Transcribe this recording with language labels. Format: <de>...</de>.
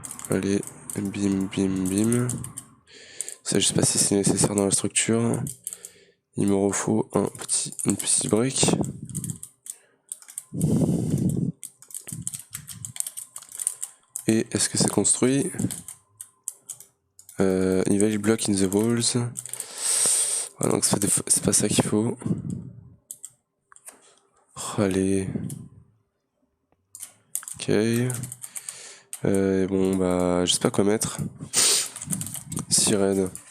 <fr>Allez, bim, bim, bim. Ça, je sais pas si c'est nécessaire dans la structure. Il me refaut une petite brique. Et est-ce que c'est construit?</fr> <en>Invalid block in the walls.</en> <fr>Ah, donc c'est pas ça qu'il faut. Oh, allez. Ok. Bon bah je sais pas quoi mettre. Sirène.</fr>